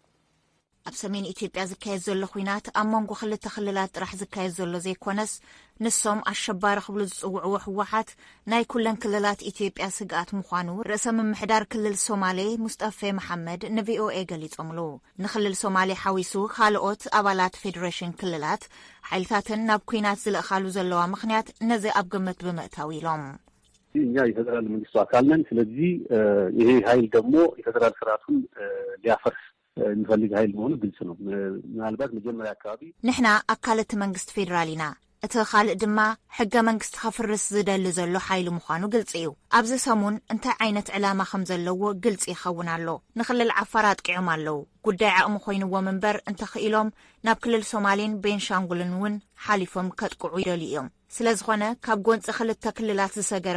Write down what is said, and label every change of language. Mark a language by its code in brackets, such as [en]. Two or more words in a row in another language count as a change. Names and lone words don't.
[ti] ኣብ ሰሜን ኢትዮጵያ ዝካየድ ዘሎ ኩናት ኣብ መንጎ ክልተ ክልላት ጥራሕ ዝካየድ ዘሎ ዘይኮነስ ንሶም ኣሸባሪ ክብሉ ዝጽውዕዎ ሕወሓት ናይ ኩለን ክልላት ኢትዮጵያ ስግኣት ምዃኑ ርእሰ ምምሕዳር ክልል ሶማሌ ሙስጠፌ መሐመድ ንቪኦኤ ገሊጾምሉ ንክልል ሶማሌ ሓዊሱ ካልኦት ኣባላት ፌደሬሽን ክልላት ሓይልታትን ናብ ኩናት ዝለእኻሉ ዘለዋ ምኽንያት ነዚ ኣብ ግምት ብምእታው ኢሎም [am] እኛ የፌደራል መንግስቱ አካል ነን ስለዚህ ይሄ ኃይል ደግሞ የፌደራል ስርዓቱን ሊያፈርስ ንፈልግ ኃይል መሆኑ ግልጽ ነው ምናልባት መጀመሪያ አካባቢ [ti] ንሕና ኣካለት መንግስት ፌደራሊና እቲ ካልእ ድማ ሕገ መንግስቲ ከፍርስ ዝደሊ ዘሎ ኃይል ምዃኑ ግልጽ እዩ ኣብዚ ሰሙን እንታይ ዓይነት ዕላማ ከም ዘለዎ ግልጽ ይኸውን ኣሎ ንክልል ዓፋር ኣጥቂዖም ኣለዉ ጉዳይ ዓቕሚ ኮይኑዎም እምበር እንተኽኢሎም ናብ ክልል ሶማሌን ቤንሻንጉልን እውን ሓሊፎም ከጥቅዑ ይደልዩ እዮም ስለዝኾነ ካብ ጎንፂ ክልተ ክልላት ዝሰገረ